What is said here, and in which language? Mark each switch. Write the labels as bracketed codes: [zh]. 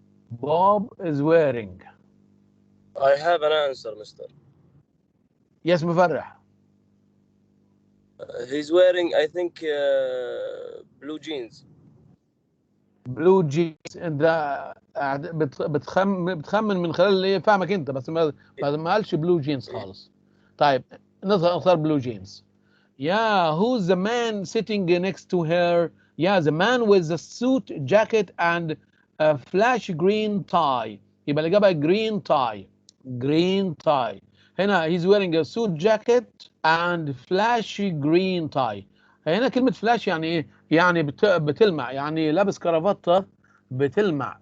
[en] Bob is wearing. I have an answer, mister. Yes, مفرح. He's wearing, I think, blue jeans. Blue jeans. [ar] انت بتخمن من خلال اللي فاهمك انت، بس ما قالش [en] blue jeans [ar] خالص. طيب نختار [en] blue jeans. Yeah, who's the man sitting next to her? Yeah, the man with the suit jacket and a flash green tie. [ar] يبقى الإجابة [en] green tie. Green tie. [ar] هنا [en] he's wearing a suit jacket and flashy green tie. [ar] هنا كلمة flash يعني ايه؟ يعني بتلمع، يعني لابس كرافتة بتلمع.